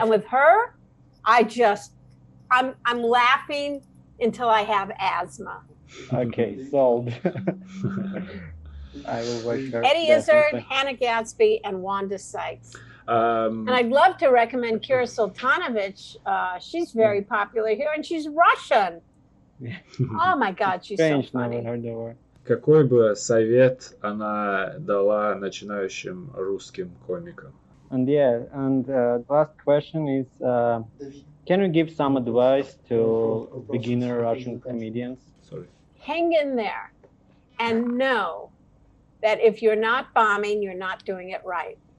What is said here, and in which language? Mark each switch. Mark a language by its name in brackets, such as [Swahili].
[English] And with her, I'm laughing until I have asthma. Okay, sold. I will watch her. Eddie Izzard, definitely. Hannah Gadsby, and Wanda Sykes. Um, And I'd love to recommend Kira Sultanovich. She's very popular here, and she's Russian. Oh my God, she's so Strange, never funny. heard the word. [Russian] Какой бы совет она дала начинающим русским комикам? [English] And the last question is, can you give some advice to beginner Russian comedians? Sorry. Hang in there and know that if you're not bombing, you're not doing it right.